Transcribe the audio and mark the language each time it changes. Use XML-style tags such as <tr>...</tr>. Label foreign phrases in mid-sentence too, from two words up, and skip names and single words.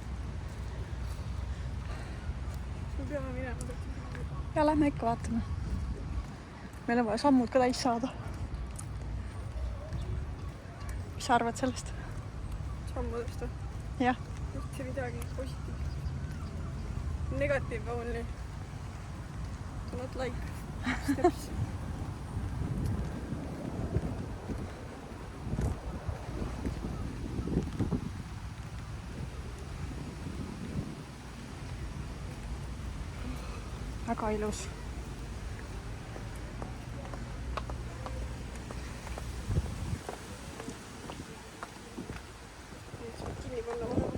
<et>Me peame minema. Ja lähme ikka vaatama. Meil on vaja sammud ka täis saada. Mis sa arvad sellest? Sammudest või? Jah. Üldse midagi positiivset.</et> <en>Negative only. Do not like steps.</en> <et>Väga ilus. Kinni panna vahel.</et>